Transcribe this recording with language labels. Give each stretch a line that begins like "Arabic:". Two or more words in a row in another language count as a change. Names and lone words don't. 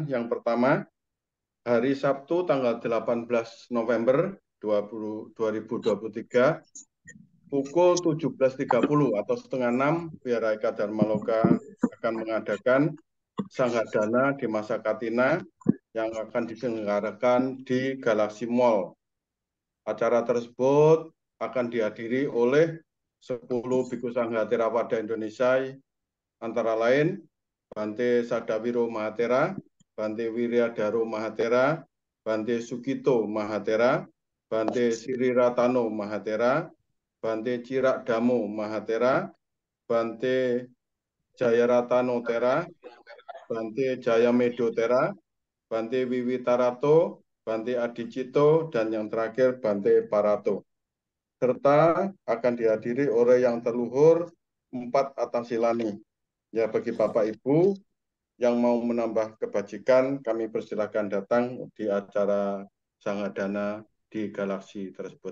Indonesian: Yang pertama, hari Sabtu tanggal 18 November 2023, pukul 17.30 atau setengah 6, Wihara Eka Dharma Loka akan mengadakan Sanghadana di Masa Katina yang akan diselenggarakan di Galaxy Mall. Acara tersebut akan dihadiri oleh 10 Bhikkhu Sangha Theravada Indonesia, antara lain Bante Sadawiro Mahatera, Bante Wiryadharo Mahatera, Bante Sugito Mahatera, Bante Sri Ratano Mahatera, Bante Cirak Damo Mahatera, Bante Jayaratano Tera, Bante Jayamedo Tera, Bante Wiwitarato, Bante Adicito, dan yang terakhir Bante Parato. Serta akan dihadiri oleh yang terluhur 4 Atasilani. Ya, bagi Bapak Ibu yang mau menambah kebajikan, kami persilakan datang di acara Sanghadana di Galaxy tersebut.